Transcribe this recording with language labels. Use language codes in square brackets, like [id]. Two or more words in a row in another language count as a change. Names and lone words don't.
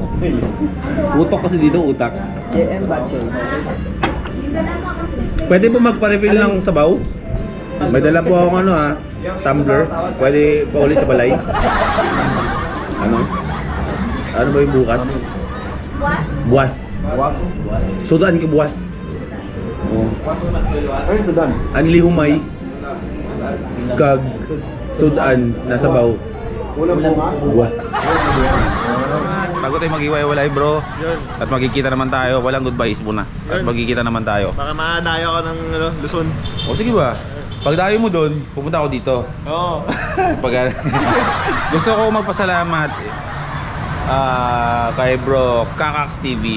[tl] Utok kasi dito utak. JM Batchoy. Pwede po magpa-refill ng sabaw? May dala po akong tumbler. Pwede pa ulit sa balay. Ano? Ano ba yung bukas? [hil] Buwas. Sudan ka buwas. Oh. [tl] Ano ito dan? [hil] Anli humay. Kag. Sudan na sabaw. Buwas. [tl] Bago tayo mag-iwalay bro. At magkikita naman tayo. Walang goodbyes muna. At magkikita naman tayo. Baka makadayo ka ng Luzon. O sige ba? Pag dayo mo doon, pupunta ako dito. Oo. Gusto ko magpasalamat kay bro Kakax TV.